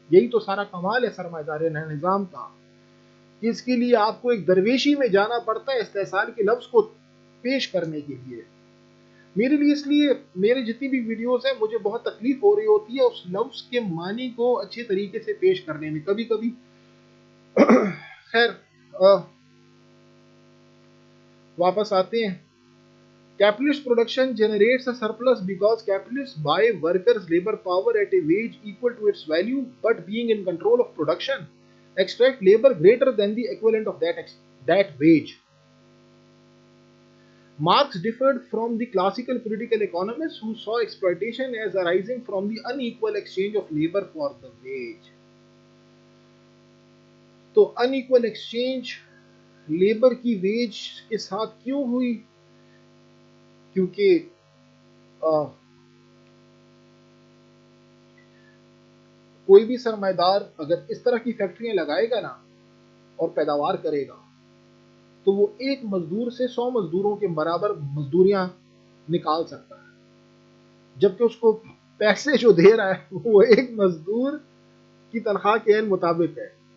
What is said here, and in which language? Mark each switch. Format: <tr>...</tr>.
<ur>یہی تو سارا کمال ہے سرمایہ داری نظام کا, اس کے لیے آپ کو ایک درویشی میں جانا پڑتا ہے استحصال کے لفظ کو پیش کرنے کے لیے. میرے لیے اس لیے میرے جتنی بھی ویڈیوز ہیں مجھے بہت تکلیف ہو رہی ہوتی ہے اس لفظ کے معنی کو اچھے طریقے سے پیش کرنے میں. کبھی کبھی خیر واپس آتے ہیں.</ur> <en>Capitalist production generates a surplus because capitalists buy workers' labor power at a wage equal to its value, but being in control of production, extract labor greater than the equivalent of that wage. Marx differed from the classical political economists who saw exploitation as arising from the unequal exchange of labor for the wage.</en> <ur>تو</ur> <en>unequal exchange</en> <ur>labour کی veg کے ساتھ کیوں ہوئی؟ کیونکہ کوئی بھی سرمایہ دار اگر اس طرح کی فیکٹریاں لگائے گا نا اور پیداوار کرے گا تو وہ ایک مزدور سے 100 مزدوروں کے برابر مزدوریاں نکال سکتا ہے, جبکہ اس کو پیسے جو دے رہا ہے وہ ایک مزدور کی تنخواہ کے عین مطابق ہے.</ur>